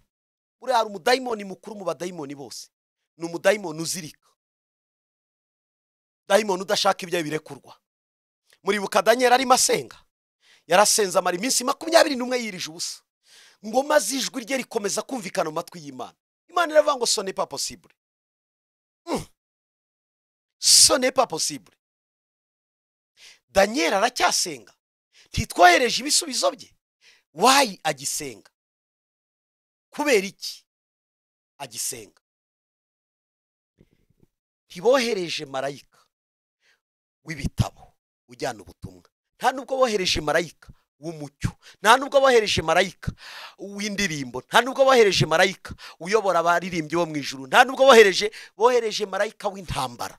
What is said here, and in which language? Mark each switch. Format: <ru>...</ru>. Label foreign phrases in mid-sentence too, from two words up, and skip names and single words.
<rw>Buri hari umudayimoni mukuru mu badayimoni bose, ni umudayimoni uzirika, dayimoni udashaka ibyo birekurwa. Muribuka Daniel arimo asenga, yarasenze amara iminsi 21 yirije ubusa, ngo maze ijwi rye rikomeza kumvikana mu matwi y'Imana. Imana iravuga ngo</rw> <fr>ce n'est pas possible, ce n'est pas possible.</fr> <rw>Daniel aracyasenga, ntitwohereje ibisubizo bye. Why agisenga? Kubera iki agisenga? Ntibohereje marayika w'ibitabo ujyana ubutumwa, nta nubwo bohereje marayika w'umucyo, nta nubwo bohereje marayika w'indirimbo, nta nubwo bohereje marayika uyobora abaririmbyi bo mu ijuru, nta nubwo bohereje marayika w'intambara.</rw>